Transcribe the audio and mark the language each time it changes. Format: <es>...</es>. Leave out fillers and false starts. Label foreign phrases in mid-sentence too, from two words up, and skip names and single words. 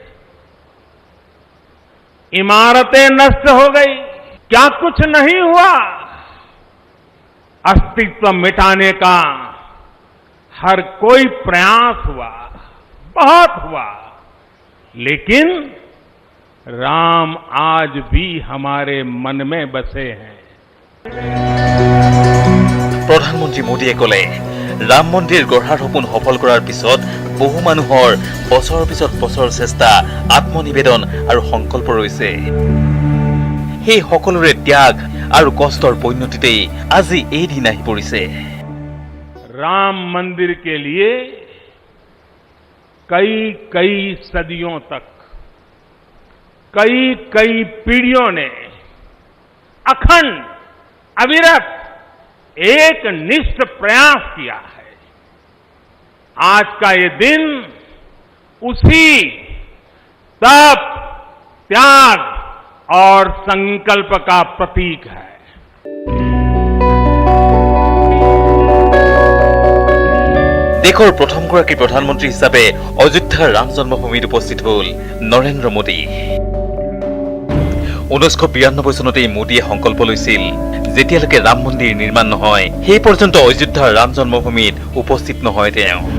<hi>इमारतें नष्ट हो गई, क्या कुछ नहीं हुआ? अस्तित्व मिटाने का हर कोई प्रयास हुआ, बहुत हुआ, लेकिन राम आज भी हमारे मन में बसे हैं।</hi> <as>প্ৰধানমন্ত্ৰী মোদীয়ে ক'লে ৰাম মন্দিৰ গঢ়াৰ সপোন সফল কৰাৰ পিছত বহু মানুহৰ বছৰৰ পিছত বছৰ চেষ্টা, আত্মনিবেদন আৰু সংকল্প ৰৈছে। সেই সকলোৰে ত্যাগ আৰু কষ্টৰ পৰিণতিতেই আজি এই দিন আহি পৰিছে।</as> <hi>राम मंदिर के लिए कई कई सदियों तक कई कई पीढ़ियों ने अखंड अविरत एक निष्ठ प्रयास किया है। आज का ये दिन उसी तप, त्याग और संकल्प का प्रतीक है।</hi> <as>দেশৰ প্ৰথমগৰাকী প্ৰধানমন্ত্ৰী হিচাপে অযোধ্যাৰ ৰাম জন্মভূমিত উপস্থিত হ'ল নৰেন্দ্ৰ মোদী। 1992 চনতেই মোদীয়ে সংকল্প লৈছিল, যেতিয়ালৈকে ৰাম মন্দিৰ নিৰ্মাণ নহয় সেই পৰ্যন্ত অযোধ্যাৰ ৰাম জন্মভূমিত উপস্থিত নহয় তেওঁ।</as>